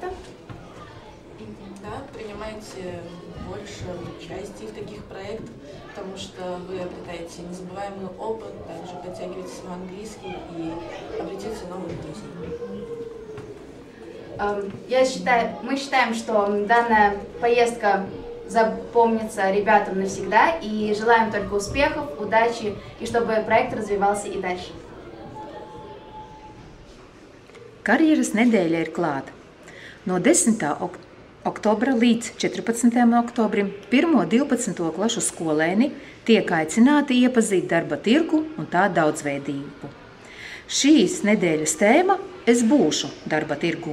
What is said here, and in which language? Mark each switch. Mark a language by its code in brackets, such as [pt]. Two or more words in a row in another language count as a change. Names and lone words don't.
[ru] Да, принимайте больше участия в таких проектах, потому что вы обретаете незабываемый опыт, также подтягиваете свой английский и обретете новых друзей. Мы считаем, что данная поездка запомнится ребятам навсегда, и желаем только успехов, удачи, и чтобы проект развивался и дальше. [lv] Karjeras nedēļa ir klāta. No 10. oktobra līdz 14. oktobrim 1.–12. klašu skolēni tiek aicināti iepazīt darba tirgu un tā daudzveidību. Šīs nedēļas tēma – Es būšu darba tirgu.